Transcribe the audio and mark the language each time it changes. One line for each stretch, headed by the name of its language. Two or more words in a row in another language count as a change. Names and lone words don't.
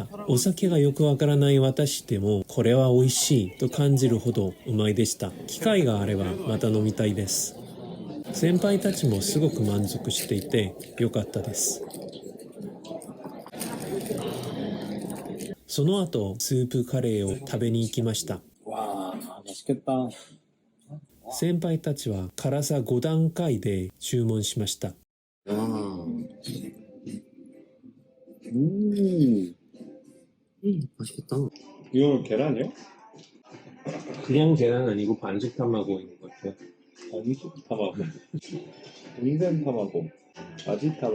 Japanese: お酒がよくわからない私でもこれは美味しいと感じるほどうまいでした。機会があればまた飲みたいです。先輩たちもすごく満足していてよかったです。その後スープカレーを食べに行きました。
Korean: 와 맛있겠다.
Japanese: 先輩たちは辛さ5段階で注文しました。
Korean: 맛있겠다. 이거 계란이요? 그냥 계란 아니고 반숙 타마고인 것 같아요. 반숙 타마고,
Japanese: 温泉たまご、味たまご.